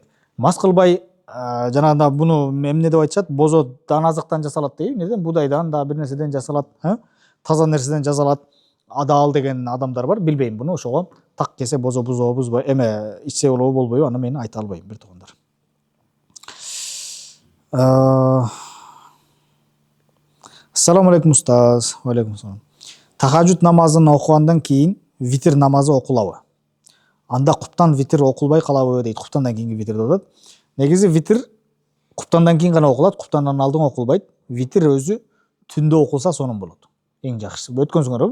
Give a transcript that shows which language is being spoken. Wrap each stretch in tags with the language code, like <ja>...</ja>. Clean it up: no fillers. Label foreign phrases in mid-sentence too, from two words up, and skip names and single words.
<ky>Мас кылбай, жанагында буну эмне деп айтышат? Бозодан азыктан жасалат дейби. Эмнеден? Будайдан да бир нерседен жасалат, таза нерседен жасалат. Адал деген адамдар бар. Билбейм буну. Ошого так кесе бозо бузбой, эме ичсе болобу болбойбу, аны мен айта албайм, бир туугандар.</ky> <ar>السلام عليكم أستاذ. وعليكم السلام.</ar> <ky>Тахажжуд намазын окугандан кийин витр намазы окулабы? Анда куптан витр окулбай калабы дейт. Куптандан кийинки витр деп атат. Негизи витр куптандан кийин гана окулат, куптандан алдын окулбайт. Витр өзү түндө окулса сонун болот. Эң жакшысы. Өткөнсүңөрбү?</ky>